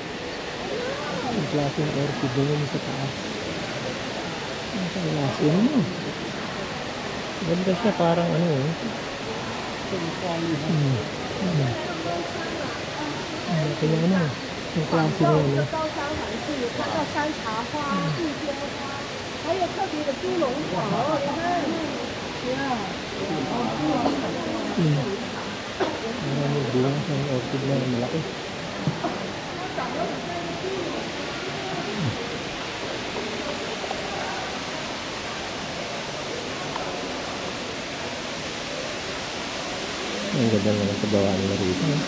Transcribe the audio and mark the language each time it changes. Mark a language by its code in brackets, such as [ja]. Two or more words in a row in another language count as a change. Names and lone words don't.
[tl] Ang klase ng orchid doon sa taas. Ang klase mo. Ganda siya parang ano eh. Ito na ano. Ang klase mo ano. [zh] 看到山茶花、杜鹃花，还有特别的猪笼草，你看， [tl] May bunga sa orchid na malaki. Ang ganda naman sa gawa nila rito.